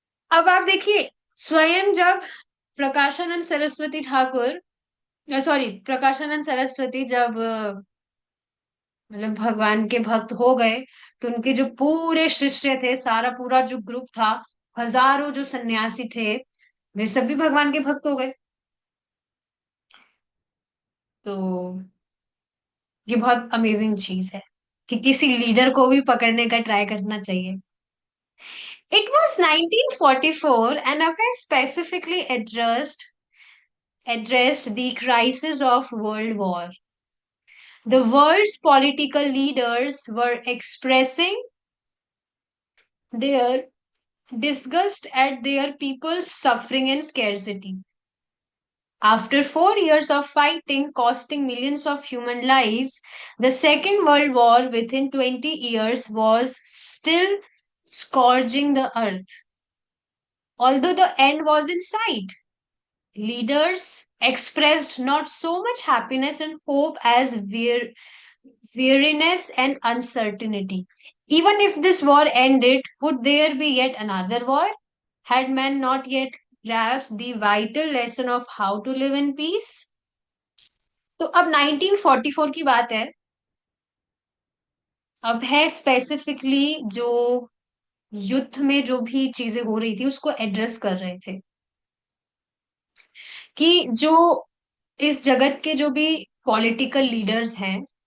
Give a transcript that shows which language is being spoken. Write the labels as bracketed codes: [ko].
[hi] अब आप देखिए, स्वयं जब प्रकाशानंद सरस्वती ठाकुर, सॉरी, प्रकाशानंद सरस्वती जब मतलब भगवान के भक्त हो गए, तो उनके जो पूरे शिष्य थे, सारा पूरा जो ग्रुप था, हजारों जो सन्यासी थे, वे सभी भगवान के भक्त हो गए। तो ये बहुत अमेजिंग चीज है कि किसी लीडर को भी पकड़ने का ट्राई करना चाहिए। [en] It was 1944 and I specifically addressed the crisis of World War. The world's political leaders were expressing their disgust at their people's suffering and scarcity. After 4 years of fighting, costing millions of human lives, the Second World War within 20 years was still scourging the earth. Although the end was in sight, leaders expressed not so much happiness and hope as weariness and uncertainty. Even if this war ended, would there be yet another war? Had men not yet grasped the vital lesson of how to live in peace? [hi] तो अब 1944 की बात है। अब है specifically जो युद्ध में जो भी चीजें हो रही थी उसको एड्रेस कर रहे थे, कि जो इस जगत के जो भी पॉलिटिकल लीडर्स हैं,